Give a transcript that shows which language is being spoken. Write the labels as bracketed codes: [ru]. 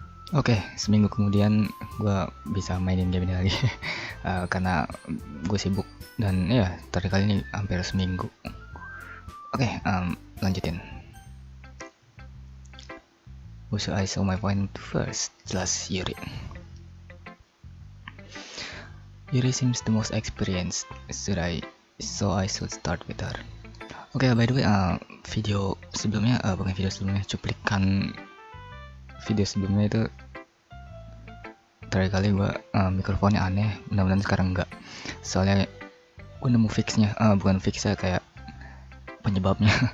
[id] Oke, seminggu kemudian gue bisa mainin game ini lagi. Karena gue sibuk dan ya tadi kali ini hampir seminggu. Oke, lanjutin. [en] Who should I show my poem to first? [id] Jelas [en] Yuri. Yuri seems the most experienced, so I should start with her. [id] Oke, [en] by the way, [id] video sebelumnya, cuplikan video sebelumnya itu terakhir kali gue mikrofonnya aneh, mudah-mudahan sekarang enggak. Soalnya gue nemu fixnya, bukan fixnya, kayak penyebabnya.